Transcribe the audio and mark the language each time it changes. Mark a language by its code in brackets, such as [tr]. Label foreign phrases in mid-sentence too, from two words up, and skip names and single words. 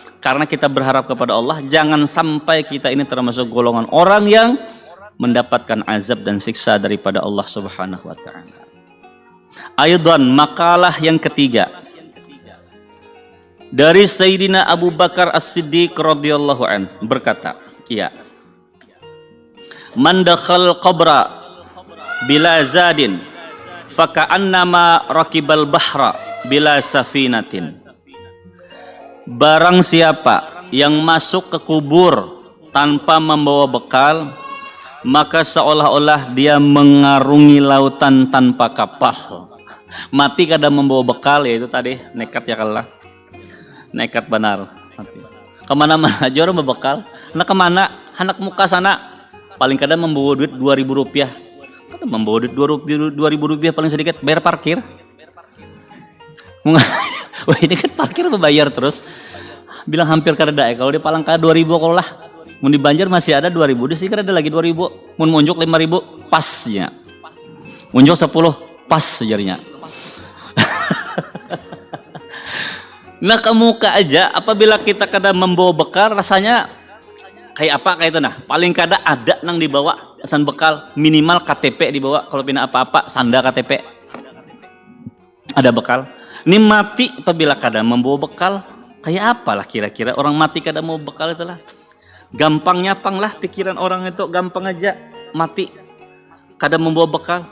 [id] Karena kita berharap kepada Allah, jangan sampai kita ini termasuk golongan orang yang mendapatkan azab dan siksa daripada Allah [ar] سبحانه وتعالى. [id] Aydan, makalah yang ketiga dari Sayyidina Abu Bakar As-Siddiq [ar] رضي الله عن [id] berkata, ya, [ar] من دخل القبر بلا زاد فكأنما ركب البحر بلا سفينة. [id] Barang siapa yang masuk ke kubur tanpa membawa bekal, maka seolah-olah dia mengarungi lautan tanpa kapal. [bjn] Mati kada membawa bekal, ya itu tadi nekat ya kalah. Nekat benar. Mati. Kemana-mana aja orang berbekal. Anak kemana? Anak muka sana. Paling kada membawa duit 2.000 rupiah. Kada membawa duit 2.000 rupiah paling sedikit. Bayar parkir. Wah ini kan parkir berbayar terus. Bilang hampir kada ada. Kalau di Palang kada 2.000 kalau lah. Mun di Banjar masih ada 2.000. Di sini kada ada lagi 2.000. Mun munjuk 5.000 pasnya. Munjuk 10 pas sejarnya. Nah ke muka aja, apabila kita kada membawa bekal, rasanya kayak apa kayak itu nah. Paling kada ada nang dibawa pesan bekal, minimal KTP dibawa. Kalau pindah apa-apa, sanda KTP. Ada bekal. Ini mati apabila kada membawa bekal, kayak apalah kira-kira orang mati kada mau bekal itulah. Gampang nyapang lah pikiran orang itu, gampang aja mati kada membawa bekal.